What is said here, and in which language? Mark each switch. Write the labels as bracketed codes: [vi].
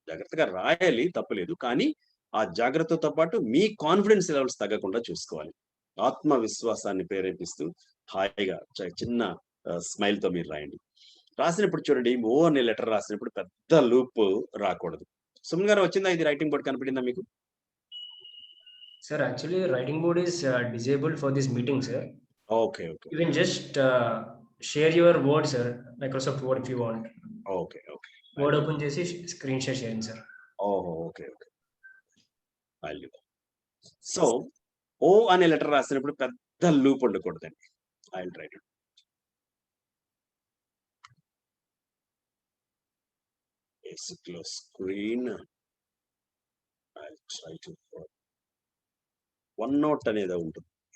[te] జాగ్రత్తగా రాయాలి తప్పులేదు. కానీ, ఆ జాగ్రత్తతో పాటు మీ కాన్ఫిడెన్స్ లెవెల్స్ తగ్గకుండా చూసుకోవాలి. ఆత్మవిశ్వాసాన్ని ప్రేరేపిస్తూ హాయిగా చిన్న స్మైల్‌తో మీరు రాయండి. రాసినప్పుడు చూడండి, ఓ అనే లెటర్ రాసినప్పుడు పెద్ద లూప్ రాకూడదు. సుమన్ గారు వచ్చిందా ఇది రైటింగ్ బోర్డ్ కనపడిందా మీకు? [en] Sir, actually, writing board is disabled for this meeting, sir. Okay. Okay. You can just share your Word, sir. Microsoft Word if you want. Okay. Okay. [te] Word open చేసి screen share చేయండి, sir. [en] ఓహో! Okay. Okay. I'll do that. [te] So, ఓ అనే letter రాసినప్పుడు పెద్ద loop ఉండకూడదండి. [en] I'll try to basically screen. I'll try to OneNote [te] అనేది ఉంటుంది.